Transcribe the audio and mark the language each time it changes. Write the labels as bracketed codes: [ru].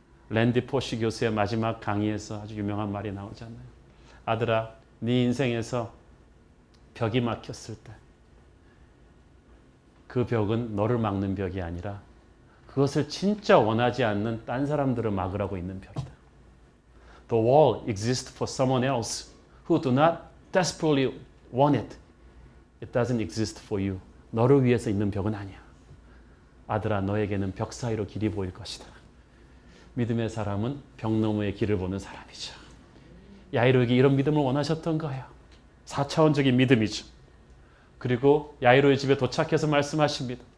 [ko] 랜디 포시 교수의 마지막 강의에서 아주 유명한 말이 나오잖아요. 아들아, 네 인생에서 벽이 막혔을 때 그 벽은 너를 막는 벽이 아니라 그것을 진짜 원하지 않는 딴 사람들을 막으라고 있는 벽이다. [en] The wall exists for someone else who do not desperately want it. It doesn't exist for you. [ko] 너를 위해서 있는 벽은 아니야. 아들아, 너에게는 벽 사이로 길이 보일 것이다. 믿음의 사람은 벽 너머의 길을 보는 사람이죠. 야이로에게 이런 믿음을 원하셨던 거예요. 4차원적인 믿음이죠. 그리고 야이로의 집에 도착해서 말씀하십니다.